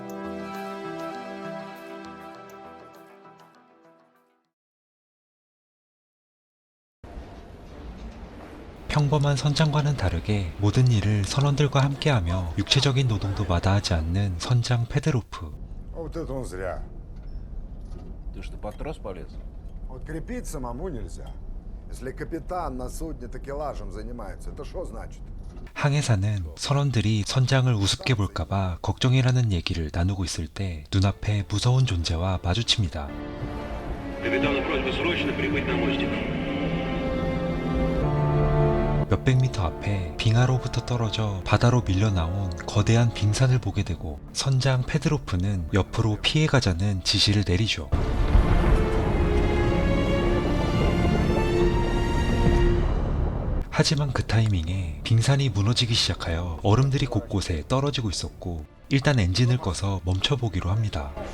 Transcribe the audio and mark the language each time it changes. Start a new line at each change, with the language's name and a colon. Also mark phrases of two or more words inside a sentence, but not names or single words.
Korean: 평범한 선장과는 다르게 모든 일을 선원들과 함께하며 육체적인 노동도 마다하지 않는 선장 페드로프.
Russian: Вот это он зря. Ты что, под трос полез? Вот крепить самому нельзя. Если капитан на судне такелажем занимается, это что значит?
Korean: 항해사는 선원들이 선장을 우습게 볼까봐 걱정이라는 얘기를 나누고 있을 때 눈앞에 무서운 존재와 마주칩니다.
Russian: Капитану просьба срочно прибыть на мостик.
Korean: 몇백 미터 앞에 빙하로부터 떨어져 바다로 밀려나온 거대한 빙산을 보게 되고, 선장 페드로프는 옆으로 피해가자는 지시를 내리죠. 하지만 그 타이밍에 빙산이 무너지기 시작하여 얼음들이 곳곳에 떨어지고 있었고, 일단 엔진을 꺼서 멈춰보기로 합니다.